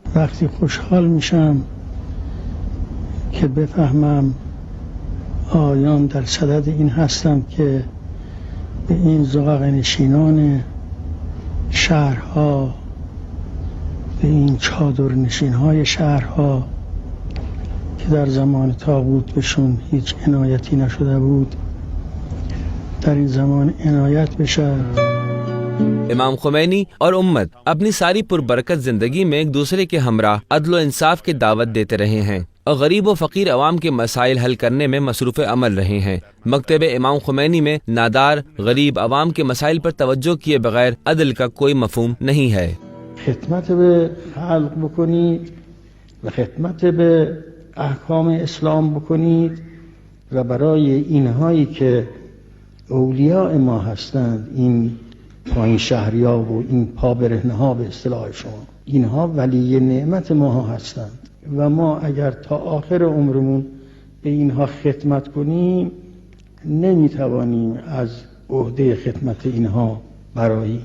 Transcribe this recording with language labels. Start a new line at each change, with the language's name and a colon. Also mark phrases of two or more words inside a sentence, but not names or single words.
Persian: وقتی خوشحال میشم که بفهمم آیان در صدد این هستم که به این زغق نشینان شهرها، به این چادر نشینهای شهرها که در زمان طاغوت بهشون هیچ عنایتی نشده بود در این زمان عنایت بشه.
Urdu: امام خمینی اور امت اپنی ساری پربرکت زندگی میں ایک دوسرے کے ہمرا عدل انصاف کی دعوت دیتے رہے ہیں اور غریب و فقیر عوام کے مسائل حل کرنے میں مصروف عمل رہے ہیں. مکتب امام خمینی میں نادار غریب عوام کے مسائل پر توجہ کیے بغیر عدل کا کوئی مفہوم نہیں ہے.
Persian: خدمت به خلق بکنید و خدمت به احکام اسلام بکنید و برای اینهایی که اولیاء ما هستند، این پایین شهریا و این پا برهنه ها به اصطلاح شما، اینها ولی نعمت ما هستند و ما اگر تا آخر عمرمون به اینها خدمت کنیم نمیتوانیم از عهده خدمت اینها براییم.